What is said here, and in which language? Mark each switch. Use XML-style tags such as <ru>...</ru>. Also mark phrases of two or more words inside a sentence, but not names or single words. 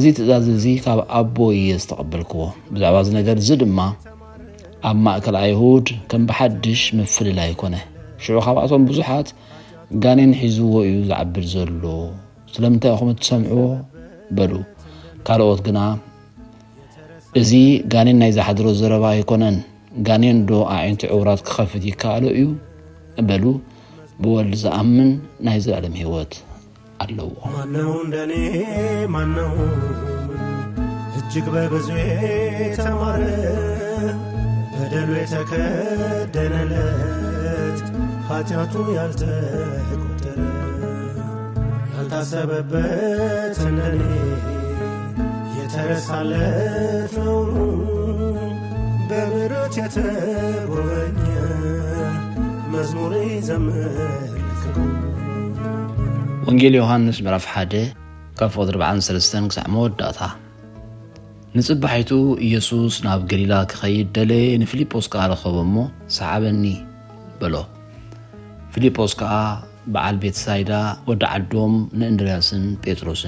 <ti>ትእዛዝ እዚ ካብ ኣቦ እየ ዝተቐበልክዎ። ብዛዕባ እዚ ነገር እዚ ድማ ኣብ ማእከል ኣይሁድ ከም ብሓድሽ ምፍልላይ ኮነ። ሽዑ ካብኣቶም ብዙሓት ጋኔን ሒዝዎ እዩ ዝዓብር ዘሎ፣ ስለምንታይ ኢኹም እትሰምዕዎ በሉ። ካልኦት ግና እዚ ጋኔን ናይ ዝሓድሮ ዘረባ ኣይኮነን፣ ጋኔን ዶ ኣዒንቲ ዕውራት ክኸፍት ይከኣሎ እዩ በሉ። ብወልዲ ዝኣምን ናይ ዘላለም ህይወት ኣለዎ።</ti> <am>ማነው እንደኔ ማነው እጅግ በብዙ የተማረ በደሉ የተከደነለት ኃጢአቱ ያልተቆጠረ ያልታሰበበት እንደኔ የተረሳለት ነው በምሕረት የተጎበኘ መዝሙር ይዘምር።</am> <ti>ወንጌል ዮሐንስ ምዕራፍ 1 ካብ ቁጥሪ 43 ክሳብ መወዳእታ። ንጽባሒቱ ኢየሱስ ናብ ገሊላ ክኸይድ ደለየ። ንፊልጶስ ከዓ ረኸቦ እሞ ሰዓበኒ በሎ። ፊልጶስ ከዓ በዓል ቤተሳይዳ ወዲ ዓዶም ንእንድርያስን ጴጥሮስን</ti>